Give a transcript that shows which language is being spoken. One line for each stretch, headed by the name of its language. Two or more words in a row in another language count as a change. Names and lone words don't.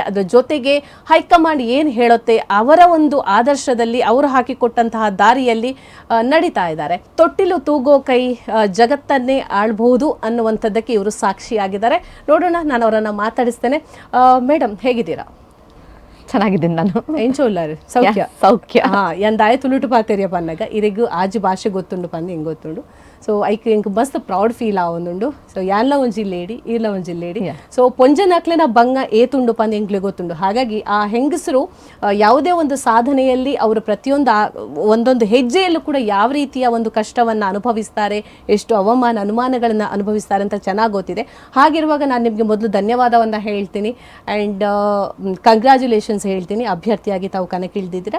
Kannada: ಅದರ ಜೊತೆಗೆ ಹೈಕಮಾಂಡ್ ಏನು ಹೇಳುತ್ತೆ ಅವರ ಒಂದು ಆದರ್ಶದಲ್ಲಿ ಅವರು ಹಾಕಿಕೊಟ್ಟಂತಹ ದಾರಿಯಲ್ಲಿ ನಡೀತಾ ಇದ್ದಾರೆ. ತೊಟ್ಟಿಲು ತೂಗೋ ಕೈ ಜಗತ್ತನ್ನೇ ಆಳ್ಬಹುದು ಅನ್ನುವಂಥದ್ದಕ್ಕೆ ಇವರು ಸಾಕ್ಷಿಯಾಗಿದ್ದಾರೆ. ನೋಡೋಣ, ನಾನು ಅವರನ್ನ ಮಾತಾಡಿಸ್ತೇನೆ. ಮೇಡಮ್, ಹೇಗಿದ್ದೀರಾ? ಚೆನ್ನಾಗಿದ್ದೀನಿ ನಾನು.
Tulu: ಎಂಚೋಲ್ಲಾರು ಸೌಖ್ಯ ಸೌಖ್ಯ. ಎಂದಾಯ ತುಳುಟು ಪಾತೆರಿಯ ಪನ್ನಗ ಇರಿಗೂ ಆಜು ಭಾಷೆ ಗೊತ್ತುಂಡು ಪಂದು ಹೆಂಗೆ ಗೊತ್ತುಂಡು. ಸೊ ಐಕ್ ಎಂಕ್ ಮಸ್ತ್
English: proud feel
Tulu: ಆವೊಂದುಂಡು. ಸೊ ಯಾನ್ಲ ಒಂಜಿ ಲೇಡಿ ಈರ್ಲ ಒಂಜಿ ಲೇಡಿ. ಸೊ ಪೊಂಜನಕ್ಲೆನ ಬಂಗ ಏತುಂಡು ಪಂದು ಎಂಕ್ಲೆ ಗೊತ್ತುಂಡು.
Kannada: ಹಾಗಾಗಿ ಆ ಹೆಂಗಸರು ಯಾವುದೇ ಒಂದು ಸಾಧನೆಯಲ್ಲಿ ಅವರು ಪ್ರತಿಯೊಂದು ಒಂದೊಂದು ಹೆಜ್ಜೆಯಲ್ಲೂ ಕೂಡ ಯಾವ ರೀತಿಯ ಒಂದು ಕಷ್ಟವನ್ನು ಅನುಭವಿಸ್ತಾರೆ, ಎಷ್ಟು ಅನುಮಾನಗಳನ್ನು ಅನುಭವಿಸ್ತಾರೆ ಅಂತ ಚೆನ್ನಾಗಿ ಗೊತ್ತಿದೆ. ಹಾಗಿರುವಾಗ ನಾನು ನಿಮಗೆ ಮೊದಲು ಧನ್ಯವಾದವನ್ನು ಹೇಳ್ತೀನಿ
English: and congratulations
Kannada: ಹೇಳ್ತೀನಿ, ಅಭ್ಯರ್ಥಿಯಾಗಿ ತಾವು ಕಣಕ್ಕಿಳಿದಿದ್ದೀರಾ.